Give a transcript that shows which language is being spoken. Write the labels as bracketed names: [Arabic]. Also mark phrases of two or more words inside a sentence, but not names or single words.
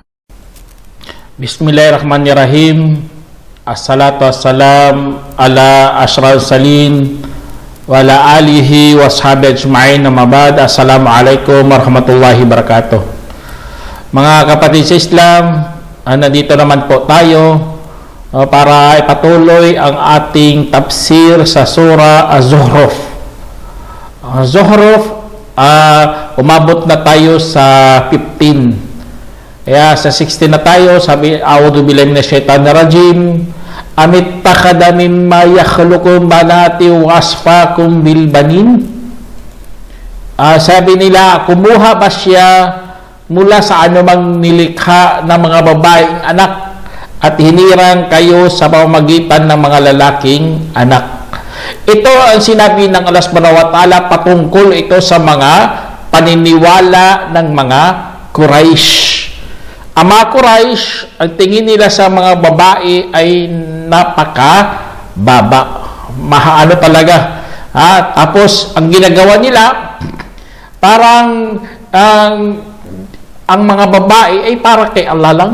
[Arabic] بسم الله الرحمن الرحيم. الصلاة والسلام على أشرف السالين وعلى آله وصحبه أجمعين. أما بعد. السلام عليكم ورحمة الله وبركاته. [Filipino] Mga kapatid sa Islam, nandito naman po tayo para ipatuloy ang ating tafsir sa surah Az-Zukhruf. Az-Zukhruf, umabot na tayo sa 15. Kaya sa 16 na tayo, sabi, [Arabic] أعوذ بالله من الشيطان الرجيم. أم اتخذ مما يخلق بنات وأصفاكم بالبنين. [Filipino] Sabi nila, kumuha ba siya mula sa anumang nilikha ng mga babaeng anak at hinirang kayo sa pamamagitan ng mga lalaking anak. Ito ang sinabi ng Allah [Arabic] سبحانه وتعالى [Filipino] patungkol ito sa mga paniniwala ng mga Quraysh. Ang mga Quraysh, ang tingin nila sa mga babae ay napaka-baba. Mahaano talaga. Tapos, ang ginagawa nila, parang ang mga babae ay para kay Allah lang.